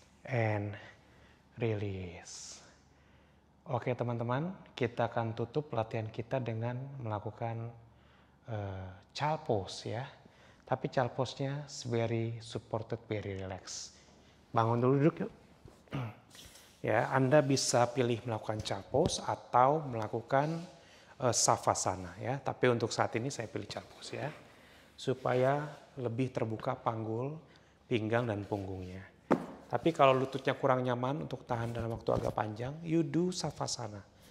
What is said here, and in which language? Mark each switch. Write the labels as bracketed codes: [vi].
[en] And release. [id] Oke teman-teman, kita akan tutup latihan kita dengan melakukan child pose ya. Tapi child pose-nya [en] very supported, very relaxed. [id] Bangun dulu, duduk yuk. Ya, Anda bisa pilih melakukan child pose atau melakukan savasana ya. Tapi untuk saat ini saya pilih child pose ya. Supaya lebih terbuka panggul, pinggang dan punggungnya. Tapi kalau lututnya kurang nyaman untuk tahan dalam waktu agak panjang, [en] you do savasana.